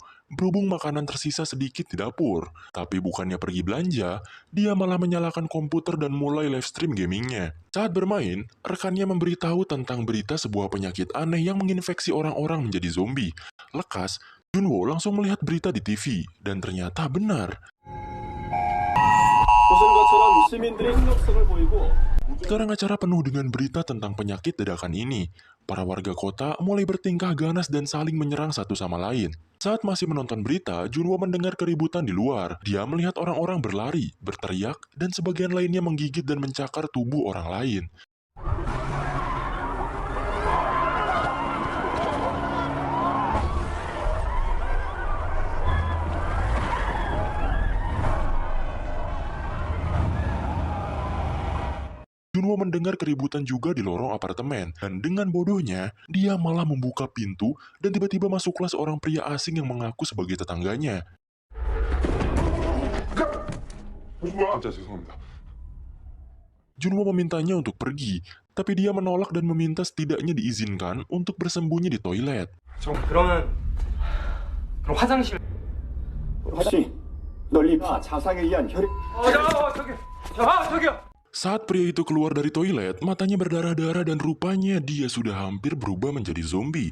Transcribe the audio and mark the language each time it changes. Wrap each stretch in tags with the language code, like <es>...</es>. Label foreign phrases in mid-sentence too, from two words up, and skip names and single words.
<id>Berhubung makanan tersisa sedikit di dapur, tapi bukannya pergi belanja, dia malah menyalakan komputer dan mulai live stream gamingnya. Saat bermain, rekannya memberitahu tentang berita sebuah penyakit aneh yang menginfeksi orang-orang menjadi zombie. Lekas, Junwo langsung melihat berita di TV, dan ternyata benar.</id> <ko>보신 것처럼 시민들이 협력성을 보이고</ko> <id>Sekarang acara penuh dengan berita tentang penyakit dadakan ini. Para warga kota mulai bertingkah ganas dan saling menyerang satu sama lain. Saat masih menonton berita, Junwo mendengar keributan di luar. Dia melihat orang-orang berlari, berteriak, dan sebagian lainnya menggigit dan mencakar tubuh orang lain. Junwo mendengar keributan juga di lorong apartemen, dan dengan bodohnya, dia malah membuka pintu dan tiba-tiba masuklah seorang pria asing yang mengaku sebagai tetangganya.</id> <ko>진짜 죄송합니다.</ko> <id>Junwo memintanya untuk pergi, tapi dia menolak dan meminta setidaknya diizinkan untuk bersembunyi di toilet.</id> <ko>그럼 화장실. 혹시 널리파 자상에 의한 혈액 저기요.</ko> <id>Saat pria itu keluar dari toilet, matanya berdarah-darah dan rupanya dia sudah hampir berubah menjadi zombie.</id>